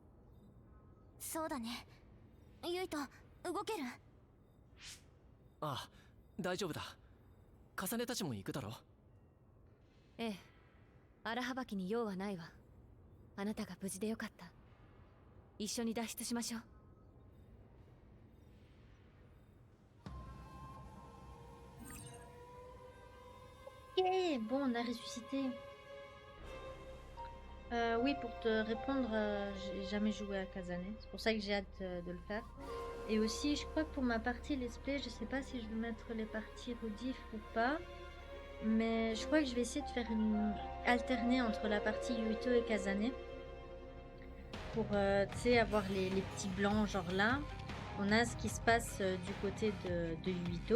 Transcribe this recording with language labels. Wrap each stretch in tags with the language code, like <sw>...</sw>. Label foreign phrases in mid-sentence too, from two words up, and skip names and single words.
<ja>そうだね。ユイト、動ける？ああ、大丈夫だ。カネたちも行くだろ？ええ、荒はばきに用はないわ。あなたが無事でよかった。一緒に脱出しましょう。</ja> <fr>Ok, bon, on a ressuscité. Oui, pour te répondre, j'ai jamais joué à Kazane. C'est pour ça que j'ai hâte de le faire. Et aussi, je crois que pour ma partie</fr> <en>let's play,</en> <fr>je sais pas si je vais mettre les parties rediff ou pas. Mais je crois que je vais essayer de faire une alterner entre la partie Yuito et Kazane. Pour, tu sais, avoir les petits blancs, genre là. On a ce qui se passe du côté de Yuito.</fr>